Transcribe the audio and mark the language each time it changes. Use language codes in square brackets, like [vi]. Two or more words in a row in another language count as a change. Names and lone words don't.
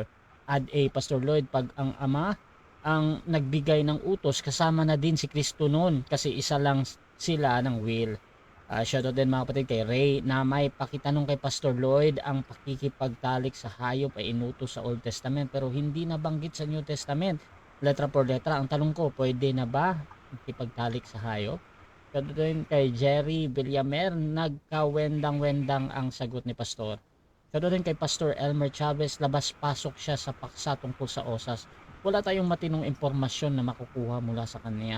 [tl] Add a Pastor Lloyd, pag ang Ama ang nagbigay ng utos, kasama na din si Kristo noon kasi isa lang sila ng will. Shoutout din mga kapatid kay Ray na may pakitanong kay Pastor Lloyd, ang pakikipagtalik sa hayop ay inutos sa Old Testament pero hindi nabanggit sa New Testament. [es] Letra por letra, [tl] ang tanong ko, pwede na ba ikipagtalik sa hayop? Shoutout din kay Jerry Villamer, nagkawendang-wendang ang sagot ni Pastor. Shoutout din kay Pastor Elmer Chavez, labas-pasok siya sa paksa tungkol sa osas. Wala tayong matinong impormasyon na makukuha mula sa kanya.